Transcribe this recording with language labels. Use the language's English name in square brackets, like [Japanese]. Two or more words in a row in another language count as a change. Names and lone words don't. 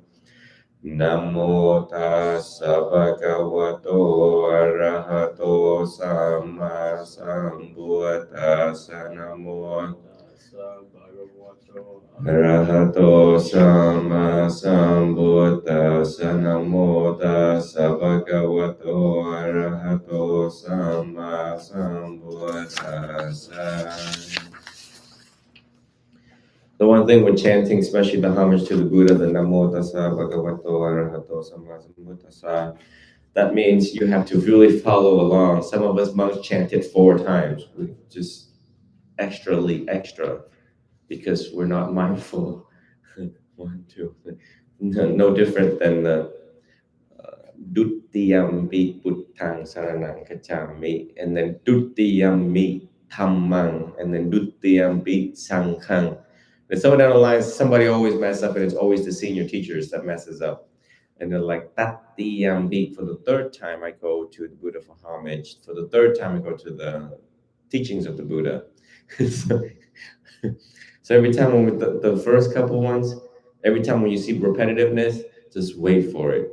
[Pali] Namo tassa bhagavato arahato sama sambuddhassa namo arahato sama sambuddhassa namo tassa bhagavato arahato sama sambuddhassa. [English] The one thing with chanting, especially the homage to the Buddha, the [Pali] Namo Tassa Bhagavato Arahato Samma Sambuddhassa, [English] that means you have to really follow along. Some of us monks chant it 4 times, just extra, because we're not mindful. 1, 2, 3. No different than the [Pali] Dutiyampi Buddhang Saranang Kachami, [English] and then [Pali] Dutiyampi Dhammang, [English] and then [Pali] Dutiyampi Sanghang. [English] But somewhere down the line, somebody always mess up, and it's always the senior teachers that messes up. And they're like, Tatiyampi. For the third time, I go to the Buddha for homage. For the third time, I go to the teachings of the Buddha. So every time when the first couple ones, every time when you see repetitiveness, just wait for it.